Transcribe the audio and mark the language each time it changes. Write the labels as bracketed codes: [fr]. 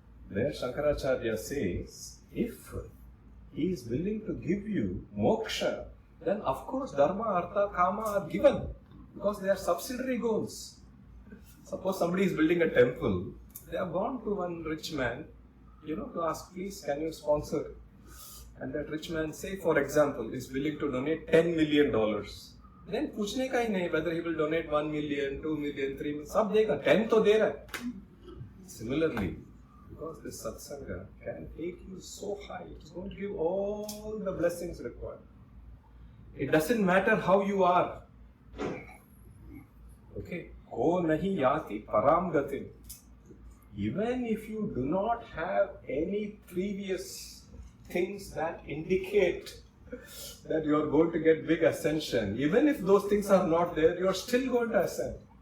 [en] There Shankaracharya says, if he is willing to give you moksha, then of course dharma, artha, kama are given because they are subsidiary goals. Suppose somebody is building a temple, they have gone to one rich man, to ask, please can you sponsor? And that rich man, say for example, is willing to donate $10 million. [hi] Then पूछने का ही नहीं [en] whether he will donate 1 million, 2 million, 3 million, [hi] सब देगा, 10 तो दे रहा है. [en] Similarly, because this satsanga can take you so high, it's going to give all the blessings required. It doesn't matter how you are. Okay, [sa] ko nahi yati param gatim. [en] Even if you do not have any previous things that indicate that you are going to get big ascension, even if those things are not there, you are still going to ascend.